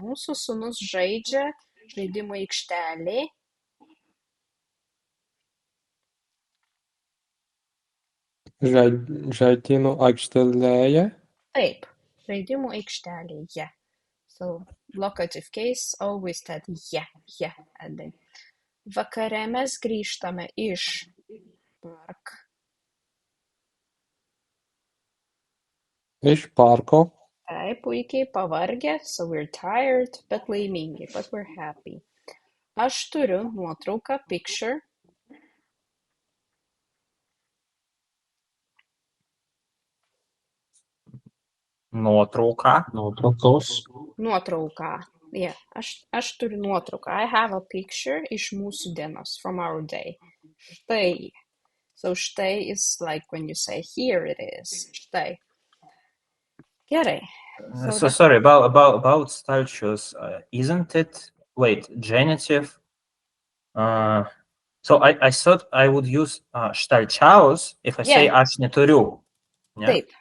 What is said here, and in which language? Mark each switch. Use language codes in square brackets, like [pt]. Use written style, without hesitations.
[lt] Mūsų sūnus žaidžia žaidimų aikštelėje. Žaidimų aikštelėje. Taip, žaidimų aikštelėje. [en] So, locative case, always that yeah ending. [lt] Vakare mes grįžtame iš parko. Iš parko. Taip, puikiai pavargę, [en] so we're tired, [lt] bet laimingi, [en] but we're happy. [lt] Aš turiu nuotrauką, picture. Nuotrauką. Nuotraukos. Nuotrauką. Yeah, aš turiu nuotrauką. [en] I have a picture [lt] iš mūsų dienos, [en] from our day. [lt] Štai. [en] So štai is like when you say here it is. [lt] Štai. Gerai. [en] So sorry, about stalčius, isn't it, genitive? So I thought I would use stalčiaus if I say [lt] aš neturiu. [en] Yeah?